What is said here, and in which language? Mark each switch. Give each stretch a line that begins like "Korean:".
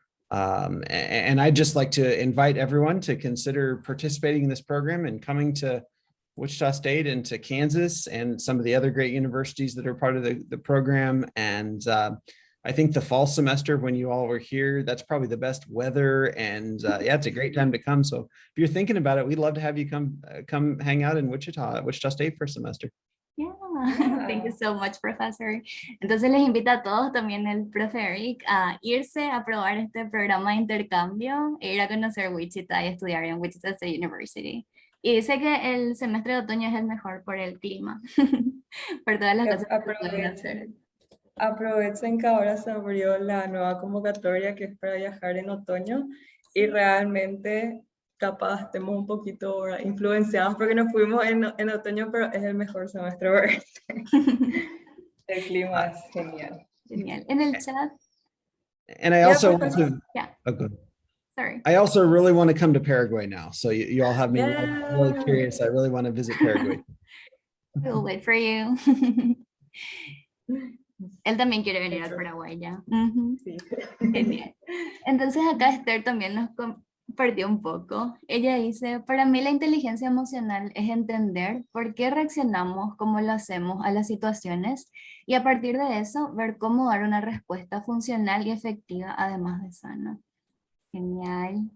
English: And I'd just like to invite everyone to consider participating in this program and coming to Wichita State and to Kansas and some of the other great universities that are part of the program. And I think the fall semester, when you all were here, that's probably the best weather, and it's a great time to come. So if you're thinking about it, we'd love to have you come hang out in Wichita State for a semester. Yeah. Thank you so much, Professor.
Spanish: Entonces les invito a todos, también el profe Eric, a irse a probar este programa de intercambio e ir a conocer Wichita y estudiar en Wichita State University. Y dice que el semestre de otoño es el mejor por el clima, por todas las cosas que pueden hacer. Aprovechen que ahora se abrió la nueva convocatoria que es para viajar en otoño, y realmente capaz estemos un poquito ahora influenciados porque nos fuimos en otoño, pero es el mejor semestre para este. El clima es genial. Genial. En el chat,
English: And I Yeah, also want perfect. to, yeah, oh, good. sorry. I also really want to come to Paraguay now. So you all have me really Yeah. curious. I really want to visit Paraguay. We'll wait for you.
Spanish: Él también quiere venir al Eso. Paraguay ya. Ujú. Sí. Genial. Entonces acá Esther también nos compartió un poco. Ella dice, para mí la inteligencia emocional es entender por qué reaccionamos como lo hacemos a las situaciones y a partir de eso ver cómo dar una respuesta funcional y efectiva además de sana. Genial.